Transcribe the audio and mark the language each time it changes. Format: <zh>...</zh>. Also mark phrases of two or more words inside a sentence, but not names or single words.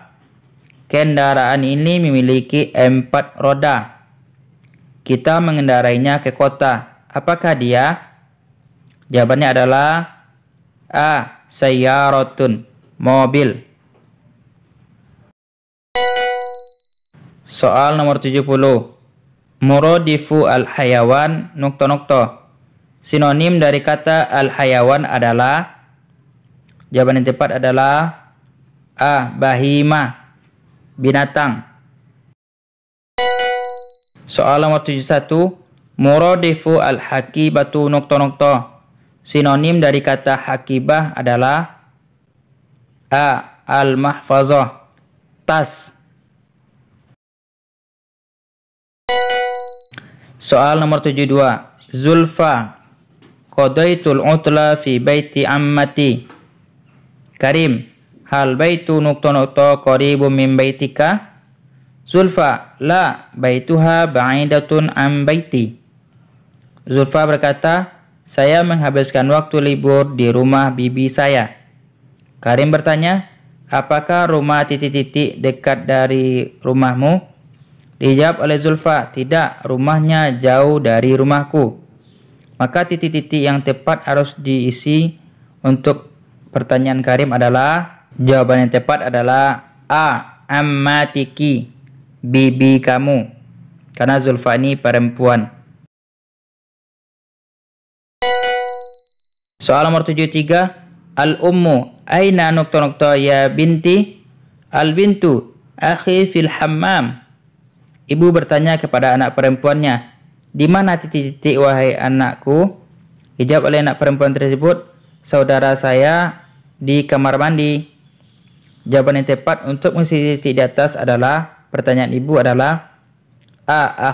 <id>Kendaraan ini memiliki 4 roda. Kita mengendarainya ke kota. Apakah dia? Jawabannya adalah A. Sayyaratun, mobil. Soal nomor 70.</id> <ar>مرادف الحيوان نقطة نقطة.</ar> <id>Sinonim dari kata al-hayawan adalah, jawaban yang tepat adalah A. Bahimah, binatang. Soal nomor 71.</id> <ar>مرادف الحقيبة نقطة نقطة.</ar> <id>Sinonim dari kata hakibah adalah A. Al-mahfazah, tas. Soal nomor 72.</id> <ar>زلفى قضيت العطلة في بيت عمتي. كريم هل بيت نقطة نقطة قريب من بيتك? زلفى لا بيتها بعيدة عن بيتي.</ar> <id>Zulfa berkata, saya menghabiskan waktu libur di rumah bibi saya. Karim bertanya, apakah rumah titik-titik dekat dari rumahmu? Dijawab oleh Zulfa, tidak, rumahnya jauh dari rumahku. Maka titik-titik yang tepat harus diisi untuk pertanyaan Karim adalah, jawaban yang tepat adalah A. Ammatiki, bibi kamu. Karena Zulfa ini perempuan. Soal nomor 73.</id> <ar>الأم أين نقطة نقطة يا بنتي? البنت أخي في الحمام.</ar> <id>Ibu bertanya kepada anak perempuannya, di mana titik-titik wahai anakku? Dijawab oleh anak perempuan tersebut, saudara saya di kamar mandi. Jawaban yang tepat untuk mengisi titik di atas adalah, pertanyaan ibu adalah A.</id>